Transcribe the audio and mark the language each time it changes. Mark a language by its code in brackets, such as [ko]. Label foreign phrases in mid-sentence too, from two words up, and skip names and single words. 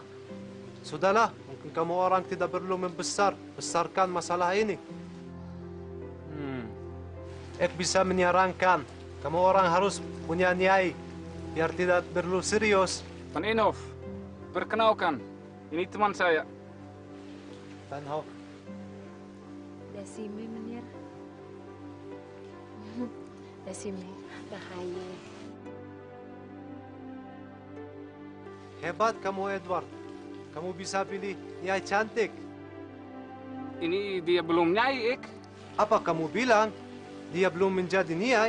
[id] Sudahlah, mungkin kamu orang tidak perlu membesarkan masalah ini. Ek bisa menyarankan, kamu orang harus punya Nyai, biar tidak perlu serius. Van Inhof, perkenalkan, ini teman saya. Van Hof. Dasime, Menir. Dasime, Rahaya. Hebat kamu, Edward. Kamu bisa pilih Nyai cantik. Ini dia belum Nyai, Ek. Apa kamu bilang? Dia belum menjadi Nyai.